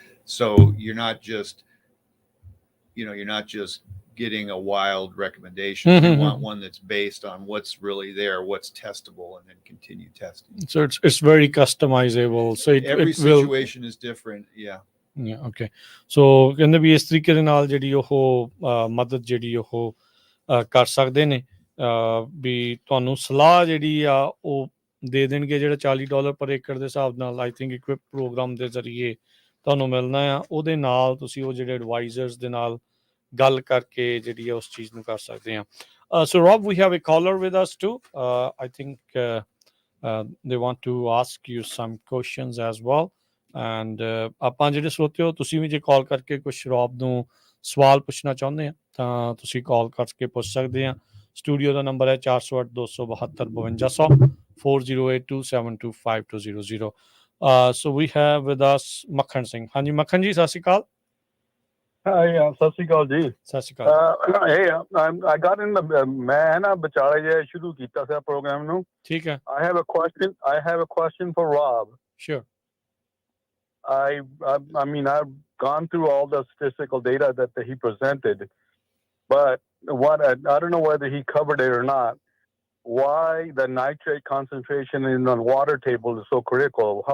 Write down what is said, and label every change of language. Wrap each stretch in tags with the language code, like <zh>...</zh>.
<en>So you're not just getting a wild recommendation. You want one that's based on what's really there, what's testable, and then continue testing. So it's very customizable. So every situation is different. Yeah, okay.</en> <pa>So ਕਹਿੰਦੇ ਵੀ ਇਸ ਤਰੀਕੇ ਦੇ ਨਾਲ ਜਿਹੜੀ ਉਹ ਮਦਦ ਜਿਹੜੀ ਉਹ ਕਰ ਸਕਦੇ ਨੇ, ਵੀ ਤੁਹਾਨੂੰ ਸਲਾਹ ਜਿਹੜੀ ਆ ਉਹ ਦੇ ਦੇਣਗੇ ਜਿਹੜਾ $40 ਪਰ ਏਕੜ ਦੇ ਹਿਸਾਬ ਨਾਲ ਆਈ ਥਿੰਕ ਇਕਵਿਪ ਪ੍ਰੋਗਰਾਮ ਦੇ ਜ਼ਰੀਏ ਤੁਹਾਨੂੰ ਮਿਲਣਾ ਆ. ਉਹਦੇ ਨਾਲ ਤੁਸੀਂ ਉਹ ਜਿਹੜੇ ਐਡਵਾਈਜ਼ਰਸ ਦੇ ਨਾਲ ਗੱਲ ਕਰਕੇ ਜਿਹੜੀ ਆ ਉਸ ਚੀਜ਼ ਨੂੰ ਕਰ ਸਕਦੇ ਆ.</pa> <en>So Rob, we have a caller with us too. I think they want to ask you some questions as well.</en> <pa>And ਆਪਾਂ ਜਿਹੜੇ ਸਰੋਤੇ ਹੋ, ਤੁਸੀਂ ਵੀ ਜੇ ਕਾਲ ਕਰਕੇ ਕੁਛ ਰੌਬ ਨੂੰ ਸਵਾਲ ਪੁੱਛਣਾ ਚਾਹੁੰਦੇ ਆ ਤਾਂ ਤੁਸੀਂ ਕਾਲ ਕਰਕੇ ਪੁੱਛ ਸਕਦੇ ਆ. ਸਟੂਡੀਓ ਦਾ ਨੰਬਰ ਹੈ 408272 4082725200.</pa> <en>So we have with us Makhan Singh.</en> <pa>ਹਾਂਜੀ ਮੱਖਣ ਜੀ, ਸਤਿ ਸ਼੍ਰੀ ਅਕਾਲ. ਸਤਿ ਸ਼੍ਰੀ ਅਕਾਲ ਜੀ. ਸਤਿ ਸ਼੍ਰੀ ਅਕਾਲ.</pa> <en>I got in the</en> <pa>ਮੈਂ ਨਾ ਵਿਚਾਲੇ ਜੇ ਸ਼ੁਰੂ ਕੀਤਾ ਸੀ ਪ੍ਰੋਗਰਾਮ ਨੂੰ. ਠੀਕ ਹੈ.</pa> <en>I have a question for Rob. Sure. I mean, I've gone through all the statistical data that he presented, but I don't know whether he covered it or not. Why the nitrate concentration in the water table is so critical?</en>